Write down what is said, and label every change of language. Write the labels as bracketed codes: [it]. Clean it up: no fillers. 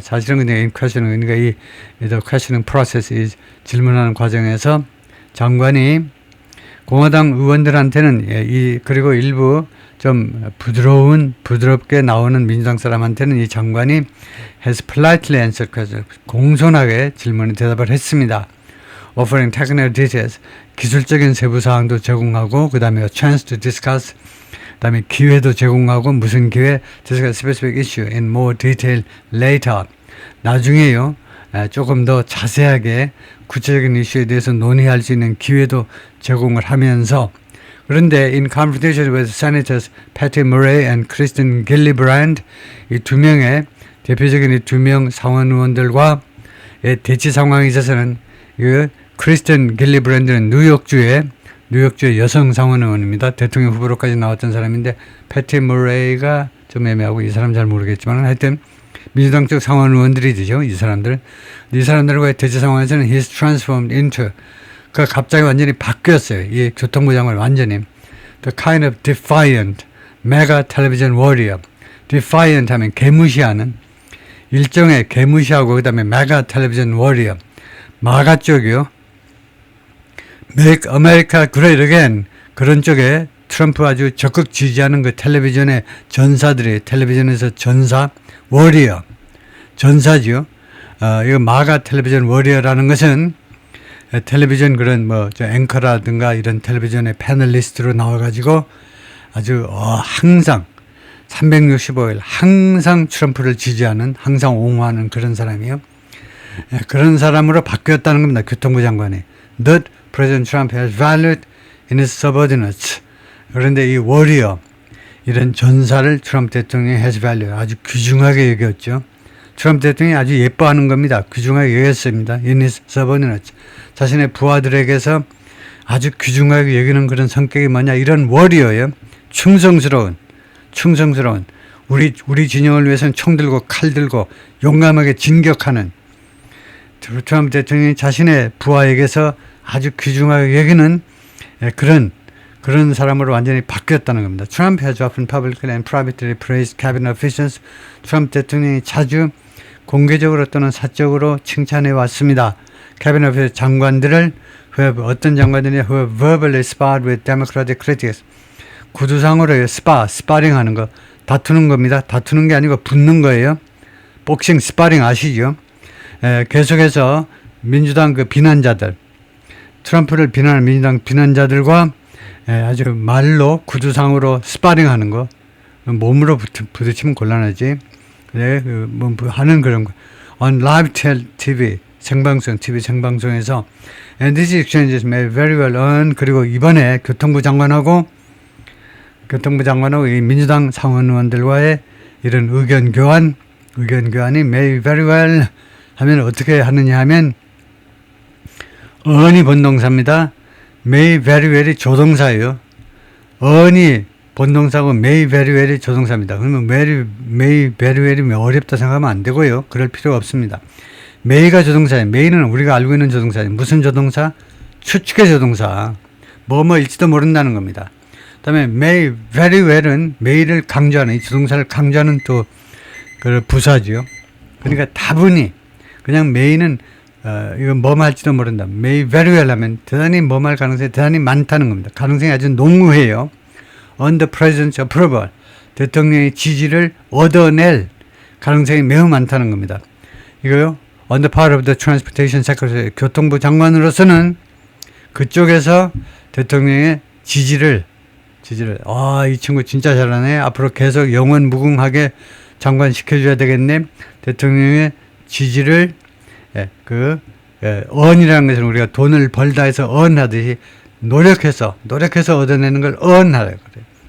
[ko] 사실은 그냥 [en] in questioning, [ko] 그러니까 이 [en] the questioning process, [ko] 이 질문하는 과정에서 장관이 공화당 의원들한테는 그리고 일부 좀 부드럽게 나오는 민주당 사람한테는 이 장관이 [en] has politely answered questions, [ko] 공손하게 질문에 대답을 했습니다. [en] offering technical details, [ko] 기술적인 세부 사항도 제공하고, 그 다음에 [en] a chance to discuss, [ko] 그 다음에 기회도 제공하고, 무슨 기회? [en] discuss specific issue in more detail later. [ko] 나중에요, 조금 더 자세하게 구체적인 이슈에 대해서 논의할 수 있는 기회도 제공을 하면서, 그런데 [en] in confrontation with Senators Patty Murray and Kristen Gillibrand, [ko] 이 두 명의 대표적인 이 두 명 상원 의원들과의 대치 상황에 있어서는 크리스틴 길리브랜드는 뉴욕주의 여성 상원 의원입니다. 대통령 후보로까지 나왔던 사람인데 패티 머레이가 좀 애매하고 이 사람 잘 모르겠지만 하여튼 민주당 쪽 상원 의원들이죠. 이 사람들과의 대치 상황에서는 [en] he's transformed into, [ko] 그가 갑자기 완전히 바뀌었어요. 이 교통부 장관 완전히 [en] the kind of defiant mega television warrior. [ko] defiant 하면 개무시하는, 일종의 개무시하고 그 다음에 [en] mega television warrior, [ko] 마가 쪽이요. [en] Make America Great Again, [ko] 그런 쪽에 트럼프 아주 적극 지지하는 그 텔레비전의 전사들이, 텔레비전에서 전사, 워리어, 전사죠. 이거 마가 텔레비전 워리어라는 것은 텔레비전 그런 앵커라든가 이런 텔레비전의 패널리스트로 나와가지고 아주 항상 365일 항상 트럼프를 지지하는, 항상 옹호하는 그런 사람이요. 그런 사람으로 바뀌었다는 겁니다. 교통부 장관이. [en] That President Trump has valued in his subordinates. [ko] 그런데 이 워리어, 이런 전사를 트럼프 대통령이 [en] has valued, [ko] 아주 귀중하게 여겼죠. 트럼프 대통령이 아주 예뻐하는 겁니다. 귀중하게 여겼습니다. [en] In his subordinates. [ko] 자신의 부하들에게서 아주 귀중하게 여기는 그런 성격이 뭐냐. 이런 워리어예요. 충성스러운. 우리 진영을 위해서는 총 들고 칼 들고 용감하게 진격하는 트럼프 대통령이 자신의 부하에게서 아주 귀중하게 여기는 그런 사람으로 완전히 바뀌었다는 겁니다. [en] Trump has often publicly and privately praised cabinet officials. [ko] 트럼프 대통령이 자주 공개적으로 또는 사적으로 칭찬해 왔습니다. [en] cabinet officials, [ko] 장관들을, 어떤 장관들이 [en] who have verbally sparred with Democratic critics. [ko] 구두상으로 스파링 하는 거, 다투는 겁니다. 다투는 게 아니고 붙는 거예요. 복싱 스파링 아시죠? 계속해서 민주당 그 비난자들, 트럼프를 비난하는 민주당 비난자들과 아주 말로 구두상으로 스파링 하는 거, 몸으로 부딪히면 곤란하지. 하는 그런 거. [en] On live TV, [ko] TV 생방송에서, [en] and these exchanges may very well earn, [ko] 그리고 이번에 교통부 장관하고 이 민주당 상원 의원들과의 이런 의견 교환이 may very well 하면 어떻게 하느냐 하면 earn이 본동사입니다. may very well이 조동사예요. earn이 본동사고 may very well이 조동사입니다. 그러면 may very well이 어렵다 생각하면 안 되고요. 그럴 필요가 없습니다. may가 조동사예요. may는 우리가 알고 있는 조동사예요. 무슨 조동사? 추측의 조동사. 뭐뭐일지도 모른다는 겁니다. 그다음에 may very well은 may를 강조하는 이 조동사를 강조하는 또 그 부사죠. 그러니까 다분히 그냥 may는 이건 뭐 할지도 모른다. may very well 하면 대단히 뭐 할 가능성이 대단히 많다는 겁니다. 가능성이 아주 농후해요. [en] on the president's approval. [ko] 대통령의 지지를 얻어낼 가능성이 매우 많다는 겁니다. 이거요. [en] on the part of the transportation secretary. [ko] 교통부 장관으로서는 그쪽에서 대통령의 지지를 이 친구 진짜 잘하네. 앞으로 계속 영원 무궁하게 장관 시켜줘야 되겠네. 대통령의 지지를 earn이라는 것은 우리가 돈을 벌다 해서 earn 하듯이 노력해서 얻어내는 걸 earn 하라고 그래요.